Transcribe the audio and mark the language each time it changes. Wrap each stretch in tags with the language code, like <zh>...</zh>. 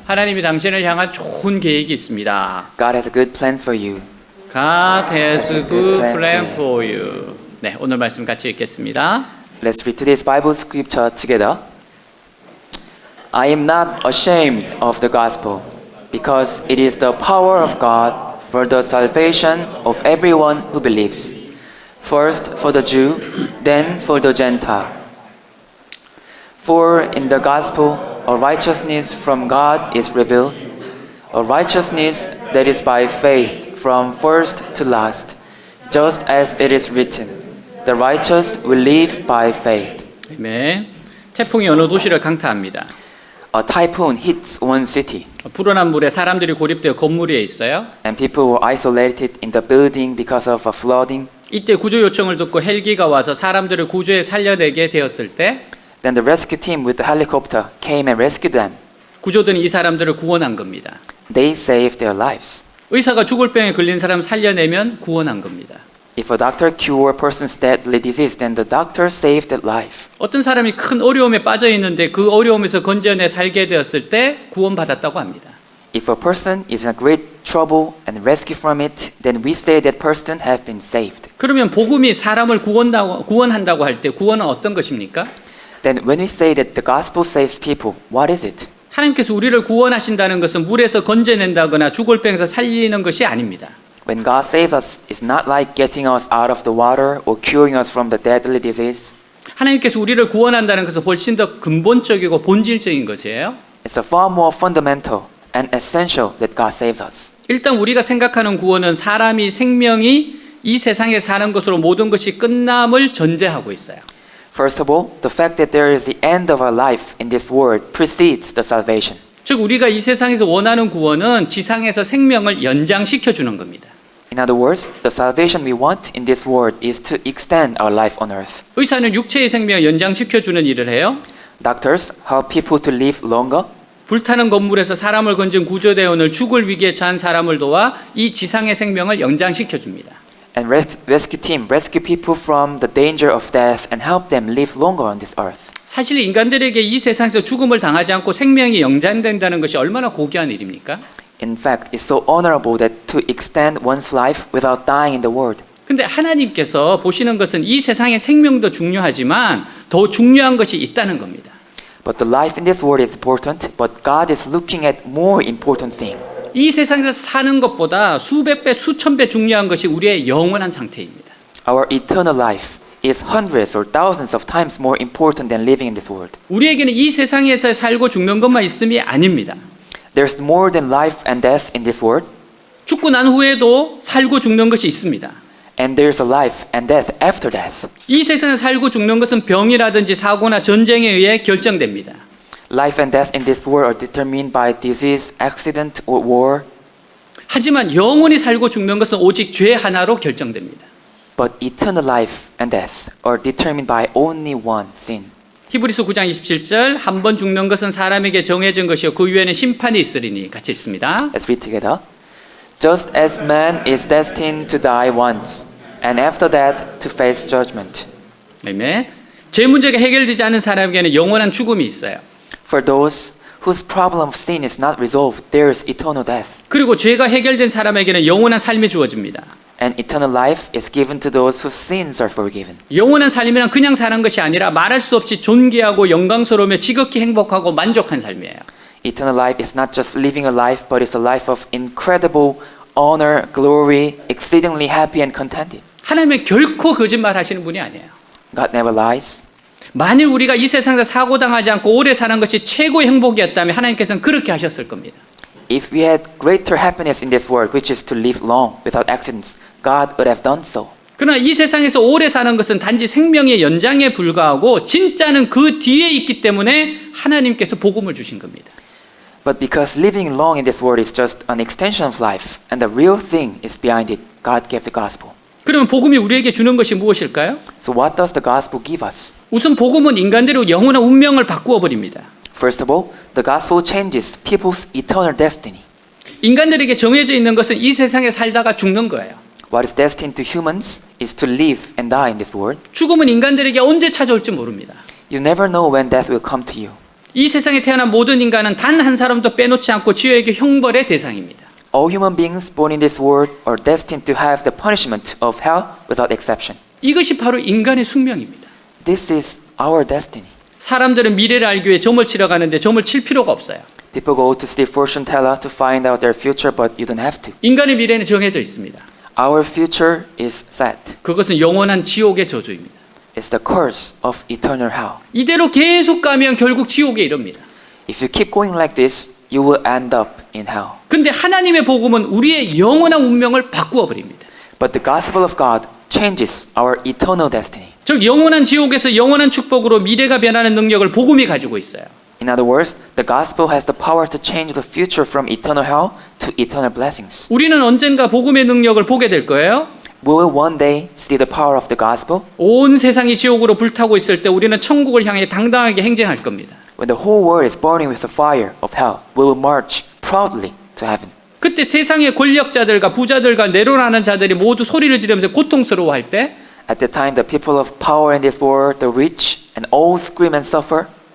<ko>하나님이 당신을 향한 좋은 계획이 있습니다.</ko> <en>God has a good plan for you. God has a good plan for you.</en> <ko>네, 오늘 말씀 같이 읽겠습니다.</ko> <en>Let's read today's Bible scripture together. I am not ashamed of the gospel, because it is the power of God for the salvation of everyone who believes. First for the Jew, then for the Gentile. For in the gospel, a righteousness from God is revealed, a righteousness that is by faith from first to last, just as it is written, the righteous will live by faith.</en> <ko>아멘. 태풍이 어느 도시를 강타합니다.</ko> <en>A typhoon hits one city,</en> <ko>불어난 물에 사람들이 고립되어 건물 위에 있어요.</ko> <en>and people were isolated in the building because of a flooding.</en> <ko>이때 구조 요청을 듣고 헬기가 와서 사람들을 구조에 살려내게 되었을 때</ko> <en>Then the rescue team with the helicopter came and rescued them.</en> <ko>구조대는 이 사람들을 구원한 겁니다.</ko> <en>They saved their lives.</en> <ko>의사가 죽을 병에 걸린 사람 살려내면 구원한 겁니다.</ko> <en>If a doctor cure a person's deadly disease, then the doctor saved their life.</en> <ko>어떤 사람이 큰 어려움에 빠져 있는데 그 어려움에서 건져내 살게 되었을 때 구원받았다고 합니다.</ko> <en>If a person is in a great trouble and rescued from it, then we say that person have been saved.</en> <ko>그러면 복음이 사람을 구원한다고 할 때 구원은 어떤 것입니까?</ko> <en>Then when we say that the gospel saves people, what is it?</en> <ko>하나님께서 우리를 구원하신다는 것은 물에서 건져낸다거나 죽을 병에서 살리는 것이 아닙니다.</ko> <en>When God saves us, it's not like getting us out of the water or curing us from the deadly disease.</en> <ko>하나님께서 우리를 구원한다는 것은 훨씬 더 근본적이고 본질적인 것이에요.</ko> <en>It's a far more fundamental and essential that God saves us.</en> <ko>일단 우리가 생각하는 구원은 사람이 생명이 이 세상에 사는 것으로 모든 것이 끝남을 전제하고 있어요.</ko> <en>First of all, the fact that there is the end of our life in this world precedes the salvation.</en> <ko>즉 우리가 이 세상에서 원하는 구원은 지상에서 생명을 연장시켜 주는 겁니다.</ko> <en>In other words, the salvation we want in this world is to extend our life on earth.</en> <ko>의사는 육체의 생명을 연장시켜 주는 일을 해요.</ko> <en>Doctors help people to live longer.</en> <ko>불타는 건물에서 사람을 건진 구조대원을 죽을 위기에 처한 사람을 도와 이 지상의 생명을 연장시켜 줍니다.</ko> <en>And rescue team rescue people from the danger of death and help them live longer on this earth.</en> <ko>사실 인간들에게 이 세상에서 죽음을 당하지 않고 생명이 연장된다는 것이 얼마나 고귀한 일입니까?</ko> <en>In fact, it's so honorable that to extend one's life without dying in the world.</en> <ko>근데 하나님께서 보시는 것은 이 세상의 생명도 중요하지만 더 중요한 것이 있다는 겁니다.</ko> <en>But the life in this world is important, but God is looking at more important thing.</en> <ko>이 세상에서 사는 것보다 수백 배, 수천 배 중요한 것이 우리의 영원한 상태입니다.</ko> <en>Our eternal life is hundreds or thousands of times more important than living in this world.</en> <ko>우리에게는 이 세상에서 살고 죽는 것만 있음이 아닙니다.</ko> <en>There's more than life and death in this world,</en> <ko>죽고 난 후에도 살고 죽는 것이 있습니다.</ko> <en>and there's a life and death after death.</en> <ko>이 세상에서 살고 죽는 것은 병이라든지 사고나 전쟁에 의해 결정됩니다.</ko> <en>Life and death in this world are determined by disease, accident, or war.</en> <ko>하지만 영원히 살고 죽는 것은 오직 죄 하나로 결정됩니다.</ko> <en>But eternal life and death are determined by only one sin.</en> <ko>히브리서 9장 27절 한 번 죽는 것은 사람에게 정해진 것이요 그 위에는 심판이 있으리니 같이 읽습니다.</ko> <en>Let's read together. Just as man is destined to die once, and after that to face judgment.</en> <ko>아멘. 죄 문제가 해결되지 않은 사람에게는 영원한 죽음이 있어요.</ko> <en>For those whose problem of sin is not resolved, there is eternal death.</en> <ko>그리고 죄가 해결된 사람에게는 영원한 삶이 주어집니다.</ko> <en>And eternal life is given to those whose sins are forgiven.</en> <ko>영원한 삶이란 그냥 사는 것이 아니라 말할 수 없이 존귀하고 영광스러우며 지극히 행복하고 만족한 삶이에요.</ko> <en>Eternal life is not just living a life, but it's a life of incredible honor, glory, exceedingly happy and contented.</en> <ko>하나님은 결코 거짓말 하시는 분이 아니에요.</ko> <en>God never lies.</en> <ko>만일 우리가 이 세상에서 사고당하지 않고 오래 사는 것이 최고의 행복이었다면 하나님께서는 그렇게 하셨을 겁니다.</ko> <en>If we had greater happiness in this world, which is to live long without accidents, God would have done so.</en> <ko>그러나 이 세상에서 오래 사는 것은 단지 생명의 연장에 불과하고 진짜는 그 뒤에 있기 때문에 하나님께서 복음을 주신 겁니다.</ko> <en>But because living long in this world is just an extension of life, and the real thing is behind it, God gave the gospel.</en> <ko>그러면 복음이 우리에게 주는 것이 무엇일까요?</ko> <en>So what does the gospel give us?</en> <ko>우선 복음은 인간들의 영원한 운명을 바꾸어 버립니다.</ko> <en>First of all, the gospel changes people's eternal destiny.</en> <ko>인간들에게 정해져 있는 것은 이 세상에 살다가 죽는 거예요.</ko> <en>What is destined to humans is to live and die in this world.</en> <ko>죽음은 인간들에게 언제 찾아올지 모릅니다.</ko> <en>You never know when death will come to you.</en> <ko>이 세상에 태어난 모든 인간은 단 한 사람도 빼놓지 않고 지옥의 형벌의 대상입니다.</ko> <en>All human beings born in this world are destined to have the punishment of hell without exception.</en> <ko>이것이 바로 인간의 숙명입니다.</ko> <en>This is our destiny.</en> <ko>사람들은 미래를 알기 위해 점을 치러 가는데 점을 칠 필요가 없어요.</ko> <en>People go to see fortune teller to find out their future, but you don't have to.</en> <ko>인간의 미래는 정해져 있습니다.</ko> <en>Our future is set.</en> <ko>그것은 영원한 지옥의 저주입니다.</ko> <en>It's the curse of eternal hell.</en> <ko>이대로 계속 가면 결국 지옥에 이릅니다.</ko> <en>If you keep going like this, you will end up in hell.</en> <ko>근데 하나님의 복음은 우리의 영원한 운명을 바꾸어 버립니다.</ko> <en>But the gospel of God changes our eternal destiny.</en> <ko>즉 영원한 지옥에서 영원한 축복으로 미래가 변하는 능력을 복음이 가지고 있어요.</ko> <en>In other words, the gospel has the power to change the future from eternal hell to eternal blessings.</en> <ko>우리는 언젠가 복음의 능력을 보게 될 거예요.</ko> <en>We will one day see the power of the gospel</en> <ko>온 세상이 지옥으로 불타고 있을 때 우리는 천국을 향해 당당하게 행진할 겁니다.</ko> <en>when the whole world is burning with the fire of hell. We will march proudly to heaven.</en> <ko>그때 세상의 권력자들과 부자들과 내로라는 자들이 모두 소리를 지르면서 고통스러워할 때</ko> <en>At the time, the people of power in this world, the rich, and all scream and suffer,</en>